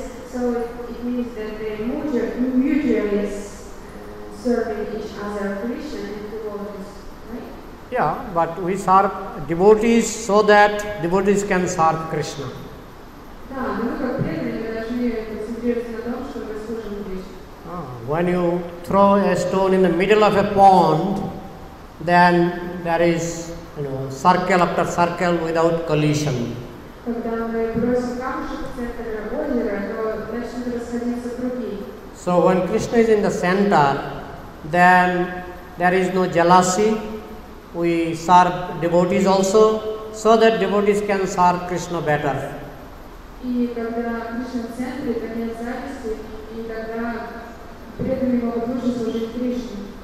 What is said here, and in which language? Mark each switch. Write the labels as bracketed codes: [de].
[en] So it means that they mutually serving each other, Krishna and devotees, right? Yeah, but we serve devotees so that devotees can serve Krishna. [ru] Да, но мы как преданные должны концентрироваться на том, что мы служим Кришне. [en] When you throw a stone in the middle of a pond, then there is, circle after circle without collision. [ru] Когда мы бросим камушек в центр озера, то начнут расходиться круги. [en] So when Krishna is in the center, then there is no jealousy. We serve devotees also, so that devotees can serve Krishna better. [ru] И когда Кришна в центре, то нет зависти, и тогда преданные могут лучше служить Кришне.